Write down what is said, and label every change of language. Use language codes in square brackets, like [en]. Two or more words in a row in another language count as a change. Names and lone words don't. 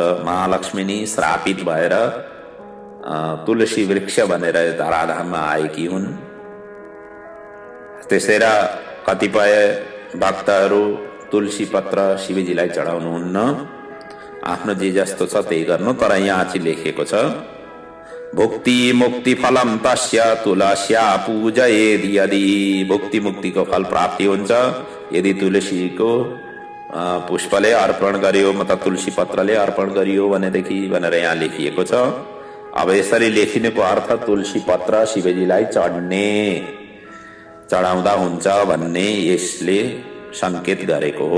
[ne] महालक्ष्मी नि श्रापित भएर तुलसी वृक्ष बनेर धराधाममा आएकी हुन्। त्यसै र कतिपय भक्तहरू तुलसी पत्र शिवजीलाई चढाउनुहुन्न। आफ्नो जे जस्तो छ त्यही गर्नु। तर यहाँ चाहिँ लेखिएको छ [sa] भुक्ति मुक्ति फलम तस्य तुलस्या पूजयेद् यदि। [ne] भुक्ति मुक्तिको फल प्राप्ति हुन्छ यदि तुलसीको पुष्पले अर्पण गरियो, मतलब तुलसी पत्रले अर्पण गरियो भनेदेखि भनेर यहाँ लेखिएको छ। अब यसरी लेखिनुको अर्थ तुलसी पत्र शिवजीलाई चढाउँदा हुन्छ भन्ने यसले संकेत गरेको हो।